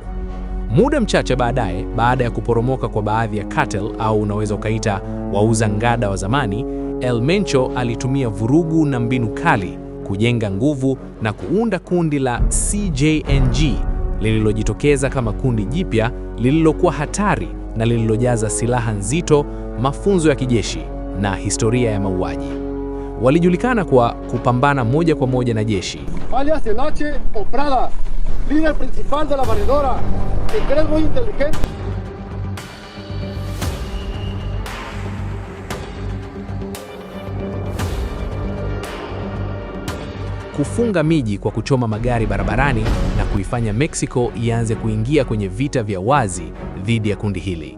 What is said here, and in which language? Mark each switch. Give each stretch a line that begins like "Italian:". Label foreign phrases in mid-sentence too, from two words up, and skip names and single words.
Swahili: Muda mchache baadaye, baada ya kuporomoka kwa baadhi ya cartel au unaweza ukaita wauza ngada wa zamani, El Mencho alitumia vurugu na mbinu kali kujenga nguvu na kuunda kundi la CJNG lililojitokeza kama kundi jipya lililokuwa hatari na lililojaza silaha nzito, mafunzo ya kijeshi na historia ya mauaji. Walijulikana kwa kupambana moja kwa moja na jeshi.
Spanish: Alias El H o Prada, líder principal de la barredora, que eres muy inteligente.
Swahili: Kufunga miji kwa kuchoma magari barabarani na kuifanya Mexico ianze kuingia kwenye vita vya wazi dhidi ya kundi hili.